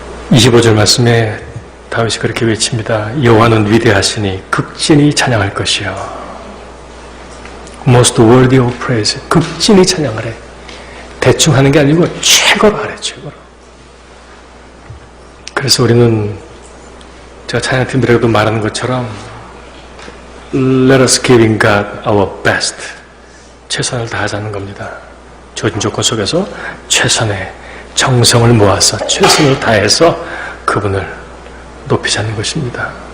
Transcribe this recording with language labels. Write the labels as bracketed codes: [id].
[ko] (25절) 말씀에 다윗이 그렇게 외칩니다. 여호와는 위대하시니 극진히 찬양할 것이요. [en] Most worthy of praise. [ko] 극진히 찬양을 해. 대충 하는 게 아니고 최고로 하래, 최고로. 그래서 우리는 제가 찬양팀들에게도 말하는 것처럼 [en] Let us give in God our best. [ko] 최선을 다하자는 겁니다. 주어진 조건 속에서 최선의 정성을 모아서 최선을 다해서 그분을 높이자는 것입니다.